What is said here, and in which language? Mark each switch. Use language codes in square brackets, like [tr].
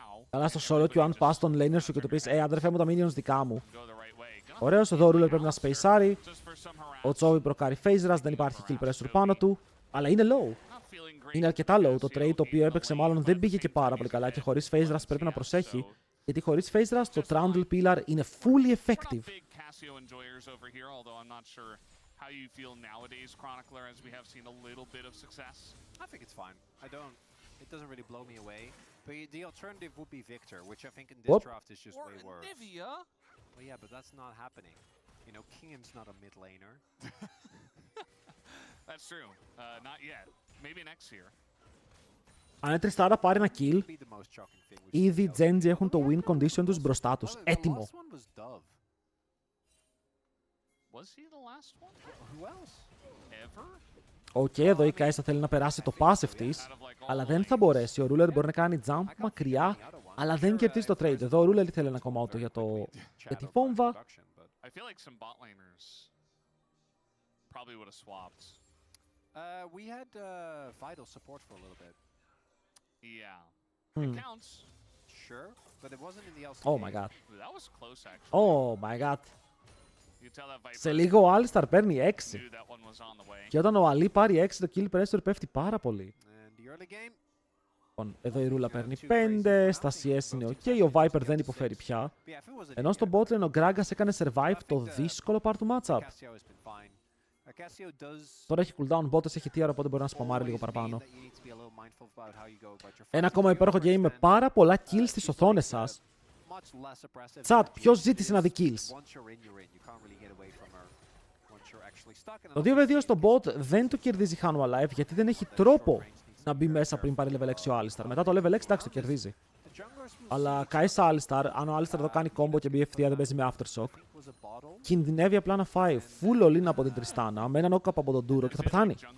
[el] Αλλά στο solo queue αν πας στον laner σου και του πεις αδερφέ μου τα minions δικά μου. Ωραίος, εδώ ο Ruler πρέπει να σπεϊσάρει. Ο Τσόβι προκάρει phase rush, δεν υπάρχει kill pressure πάνω του. Αλλά είναι low. Είναι αρκετά low. Το trade το οποίο έπαιξε μάλλον δεν πήγε και πάρα πολύ καλά και χωρίς phase rush πρέπει να προσέχει. Γιατί χωρίς phase rush το Trundle Pillar είναι fully effective. [en] Casio enjoyers over here, although I'm not sure how you feel nowadays, Chronicler, as we have seen a little bit of success. I think it's fine. It doesn't really blow me away. But the alternative would be Victor, which I think in this draft is just way worse. Nivea? Well, yeah, but that's not happening. You know, Keenan's not a mid laner. That's true. Not yet. Maybe next year. [el] Αν η Τριστάρα πάρει ένα kill, [en] Be the most shocking thing. [el] ήδη οι Genji έχουν το win condition τους μπροστά τους. Έτοιμο. [en] The last one was Dove. Was he the last one? Who else? Ever? [el] Οκ, εδώ η Kai'Sa θέλει να περάσει το passive της, αλλά δεν θα μπορέσει. Ο Ruler μπορεί να κάνει jump μακριά, αλλά δεν κερδίζει το trade. Εδώ ο Ruler θέλει ένα ακόμα auto για τη βόμβα. [en] I feel like some bot laners probably would have swapped. We had vital support for a little bit. Yeah. It counts. Sure, but it wasn't in the LCK. Oh my god. That was close, actually. Oh my god. You tell that Viper [el] Σε λίγο ο Alistar παίρνει 6. [en] knew that one was on the way. [el] Και όταν ο Ali πάρει 6, το kill pressure πέφτει πάρα πολύ. [en] And the early game. [el] Λοιπόν, εδώ η Ρούλα παίρνει 5, στα CS είναι ok, ο Viper δεν υποφέρει πια. [en] Yeah, if it was a [el] Ενώ στο botlane ο Gragas έκανε survive το δύσκολο part του matchup. [en] Casio has been fine. Casio does. [el] Τώρα έχει cooldown, botas έχει tier, οπότε μπορεί να σπαμάρει λίγο [en] always [el] παραπάνω. [en] mean that you need to be a little mindful about how you go about your [el] Ένα [en] fights. [el] ακόμα υπέροχο game με πάρα πολλά kills στις οθόνες σας. [en] Much less oppressive. [el] Chat, ποιος ζήτησε να δει kills? [en] Once you're in, you're in. You can't really get away from her. Once you're actually stuck in [el] Το 2v2 στο bot δεν το κερδίζει Hanwha Live γιατί δεν έχει τρόπο να μπει μέσα πριν πάρει level 6 ο Alistar. Μετά το level 6 εντάξει το κερδίζει. Αλλά Kai'Sa Alistar, αν ο Alistar εδώ κάνει combo και μπει ευθεία δεν παίζει με aftershock, κινδυνεύει απλά να φάει full all-in από την Tristana με έναν knock-up από τον Duro και θα πεθάνει.